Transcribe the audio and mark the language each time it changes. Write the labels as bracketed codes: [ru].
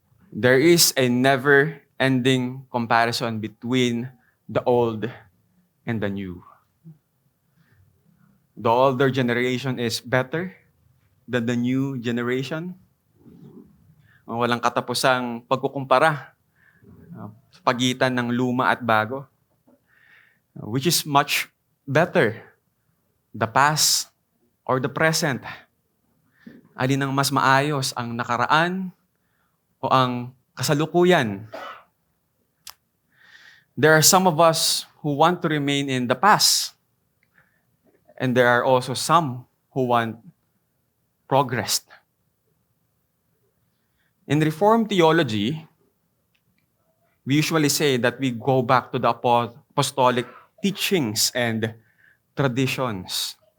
[en] There is a never-ending comparison between the old and the new. The older generation is better than the new generation. [tl] Walang katapusang pagkukumpara sa pagitan ng luma at bago. [en] Which is much better, the past or the present? [tl] Alin ang mas maayos, ang nakaraan o ang kasalukuyan? [en] There are some of us who want to remain in the past, and there are also some who want progress. In Reformed theology, we usually say that we go back to the apostolic teachings and traditions.